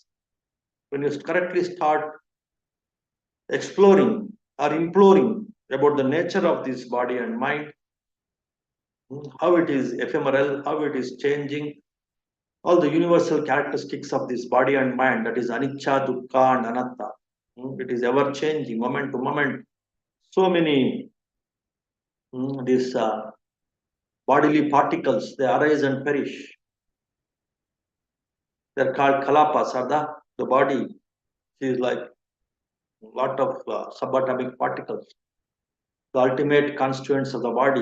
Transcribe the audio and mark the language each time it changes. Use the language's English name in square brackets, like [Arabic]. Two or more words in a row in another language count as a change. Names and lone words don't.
[English] When you correctly start exploring or imploring about the nature of this body and mind, how it is ephemeral, how it is changing, all the universal characteristics of this body and mind, that is [Pali] anicca, dukkha, [English] and anatta. It is ever changing, moment to moment. So many these bodily particles, they arise and perish. They're called kalapas, or the body is like a lot of subatomic particles, the ultimate constituents of the body.